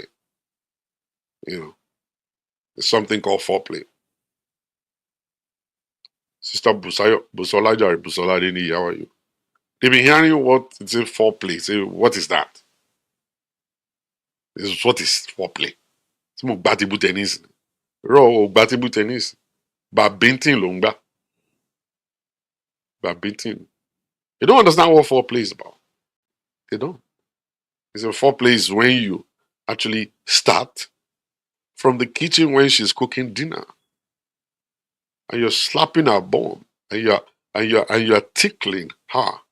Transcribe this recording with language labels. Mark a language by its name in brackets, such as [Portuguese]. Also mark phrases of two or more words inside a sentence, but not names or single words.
[English] You know, there's something called foreplay. Sister Busola Dini, how are you? They've been hearing what it's a foreplay. Say, what is that? This is what is foreplay. Some of batibu tennis. Raw batibu tennis. Babintin longba. Babintin. They don't understand what foreplay is about. They don't. It's a foreplay is when you actually start from the kitchen when she's cooking dinner and you're slapping her bum and you're tickling her